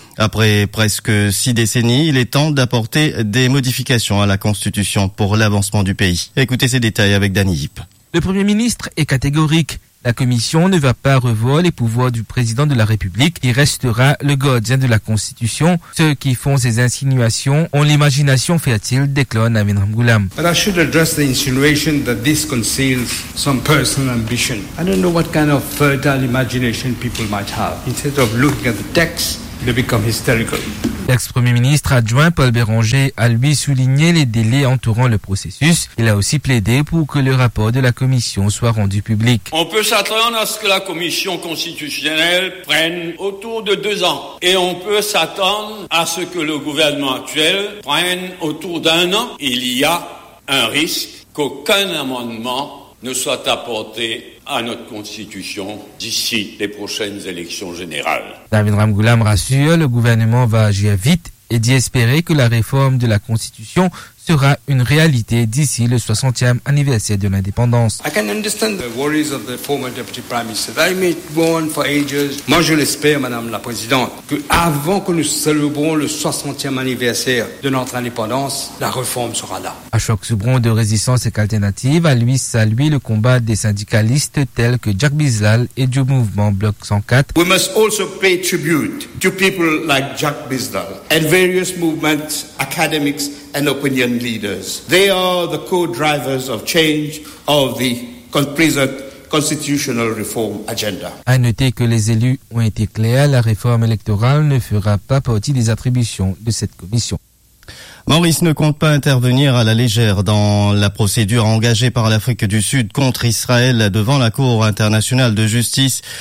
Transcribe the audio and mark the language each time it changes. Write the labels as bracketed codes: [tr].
[fr] Après presque 6 décennies, il est temps d'apporter des modifications à la Constitution pour l'avancement du pays. Écoutez ces détails avec Dany Hip. Le Premier ministre est catégorique. La commission ne va pas revoir les pouvoirs du président de la République, qui restera le gardien de la Constitution. Ceux qui font ces insinuations ont l'imagination fertile, déclare Navin Ramgoulam. [en] But I should address the insinuation that this conceals some personal ambition. I don't know what kind of fertile imagination people might have. Instead of looking at the text, they become hysterical. [fr] L'ex-premier ministre adjoint Paul Béranger a lui souligné les délais entourant le processus. Il a aussi plaidé pour que le rapport de la commission soit rendu public. On peut s'attendre à ce que la commission constitutionnelle prenne autour de 2 ans. Et on peut s'attendre à ce que le gouvernement actuel prenne autour d'un an. Il y a un risque qu'aucun amendement ne soit apporté à notre constitution d'ici les prochaines élections générales. David Ramgoulam rassure, le gouvernement va agir vite et dit espérer que la réforme de la constitution sera une réalité d'ici le 60e anniversaire de l'indépendance. [en] I can understand the worries of the former deputy prime minister. I may warn for ages. [fr] Moi, je l'espère, madame la présidente, que avant que nous célébrons le 60e anniversaire de notre indépendance, la réforme sera là. Ashok Soubron de Résistance et Alternative a lui salué le combat des syndicalistes tels que Jack Bizlal et du mouvement Bloc 104. [en] We must also pay tribute to people like Jack Bizlal and various movements, academics and opinion leaders. They are the co-drivers of change of the present constitutional reform agenda. [fr] À noter que les élus ont été clairs, la réforme électorale ne fera pas partie des attributions de cette commission. Maurice ne compte pas intervenir à la légère dans la procédure engagée par l'Afrique du Sud contre Israël devant la Cour internationale de justice.